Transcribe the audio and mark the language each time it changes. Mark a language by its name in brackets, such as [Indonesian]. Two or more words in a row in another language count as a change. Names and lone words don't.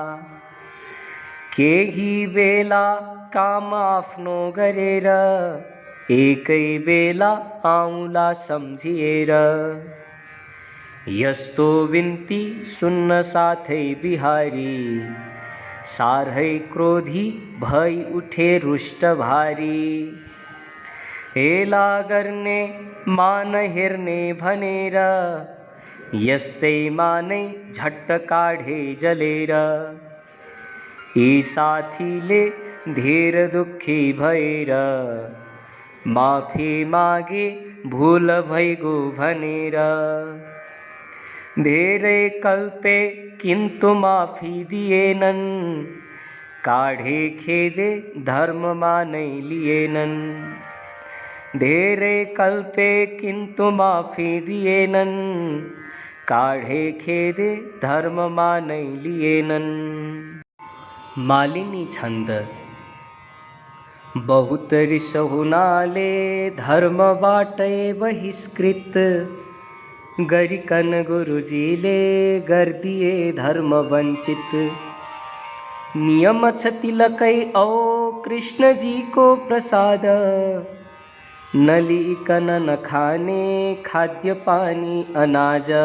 [Nepali] केही बेला काम आफ्नो गरेर, एकै बेला आउँला सम्झिएर। यस्तो बिन्ती सुन्न साथै बिहारी, साह्रै क्रोधी भई उठे रुष्ट भारी। हेला गर्ने मान हेर्ने भनेर, यस्तैमा नै झट्ट काढे जलेर। यी साथीले धेर दुखी भएर, माफी मागे भूल भइगो भनेर। धेरै कल्पे किन्तु माफी दिएनन्, काढे खेदे धर्ममा नै लिएनन्। धेरै कल्पे किन्तु माफी दिएनन्, काढे खेदे धर्ममा नै लिएनन्। मालिनी छंद। बहुत रिस हुनाले धर्मबाटै बहिष्कृत, गरिकन गुरुजीले गर्दिए धर्म वंचित। नियम छ तिलकै औ कृष्णजीको प्रसाद, नलिकन नखाने खाद्य पानी अनाज।